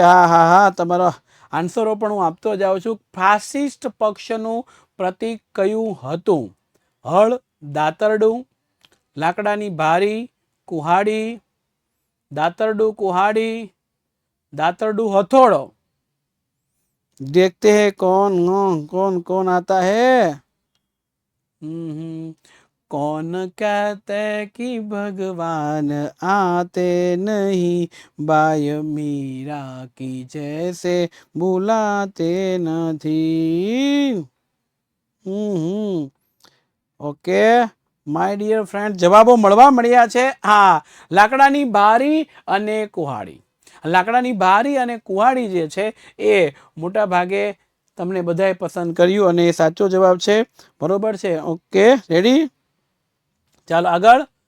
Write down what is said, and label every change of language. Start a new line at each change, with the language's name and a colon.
Gujarati: હા હા હા, તમારો આન્સરો પણ હું આપતો જાઉં છું. ફાસિસ્ટ પક્ષનું પ્રતીક કયું હતું? હળ, દાતરડું, લાકડાની બારી, કુહાડી, દાતરડું કુહાડી, દાતરડું હથોડો.
Hindi: देखते हैं कौन कौन कौन आता है. कौन कहते कि भगवान आते नहीं, बाय मीरा की जैसे बुलाते नहीं.
Gujarati: ઓકે માય ડિયર ફ્રેન્ડ, જવાબો મળવા મળ્યા છે. હા, લાકડાની બારી અને કુહાડી. લાકડાની બારી અને કુહાડી જે છે એ મોટા ભાગે તમને બધાએ પસંદ કર્યું અને એ સાચો જવાબ છે, બરોબર છે. Okay, ready? ચાલો આગળ.